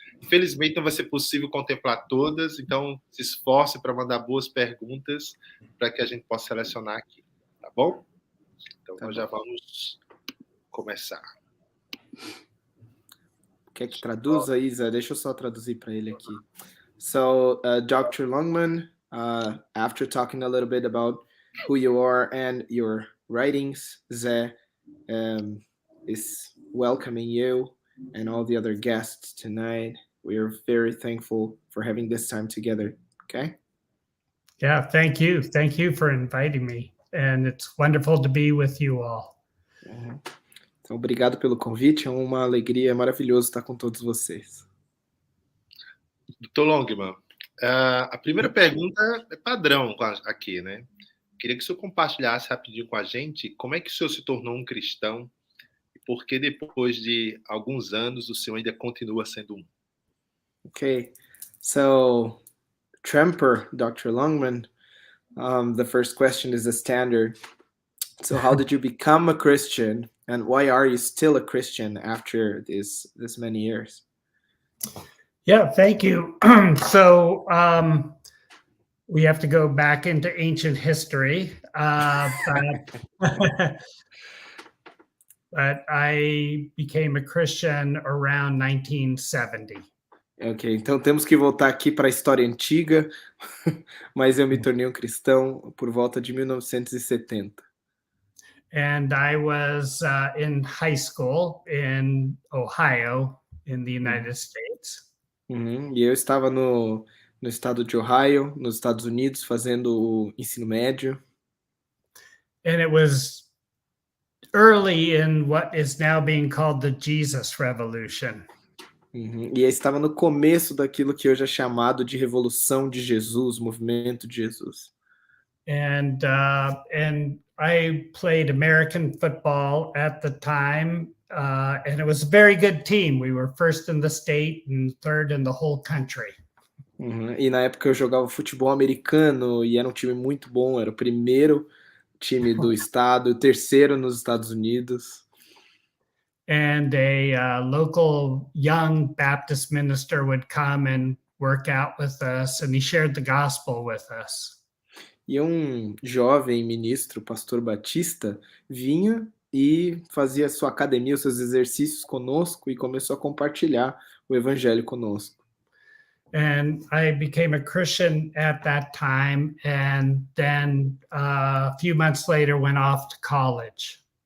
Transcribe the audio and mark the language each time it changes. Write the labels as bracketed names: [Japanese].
[Portuguese] Infelizmente, não vai ser possível contemplar todas, então se esforce para mandar boas perguntas para que a gente possa selecionar aqui, tá bom? Então, nós já vamos começar. Quer que traduza, Isa? Deixa eu só traduzir para ele aqui. [English] So, Dr. Longman, after talking a little bit about who you are and your writings, Zé is welcoming you and all the other guests tonight. We are very thankful for having this time together, okay? Yeah, thank you. Thank you for inviting me. And it's wonderful to be with you all. [Portuguese] Então, obrigado pelo convite. É uma alegria maravilhosa estar com todos vocês. Dr. Longman, a primeira pergunta é padrão aqui, né? Queria que o senhor compartilhasse rapidinho com a gente como é que o senhor se tornou um cristão e por que depois de alguns anos o senhor ainda continua sendo um. [English] Okay, so Tremper, Dr. Longman, the first question is a standard. So how did you become a Christian and why are you still a Christian after this many years? Yeah, thank you. So we have to go back into ancient history, but I became a Christian around 1970. [Portuguese] Ok, então temos que voltar aqui para a história antiga, mas eu me tornei um cristão por volta de 1970. [English] And I was in high school in Ohio, in the United States. [Portuguese] E eu estava no estado de Ohio, nos Estados Unidos, fazendo o ensino médio. [English] And it was early in what is now being called the Jesus Revolution. [Portuguese] E eu estava no começo daquilo que hoje é chamado de Revolução de Jesus, Movimento de Jesus. [English] And I played American football at the time, and it was a very good team. We were first in the state and third in the whole country. [Portuguese] E na época eu jogava futebol americano e era um time muito bom, era o primeiro time do estado, o terceiro nos Estados Unidos. [English] And a local young Baptist minister would come and work out with us, and he shared the gospel with us. [Portuguese] E um jovem ministro, pastor batista, vinha e fazia sua academia, os seus exercícios conosco e começou a compartilhar o evangelho conosco. [English] And I became a Christian at that time, and then a few months later went off to college.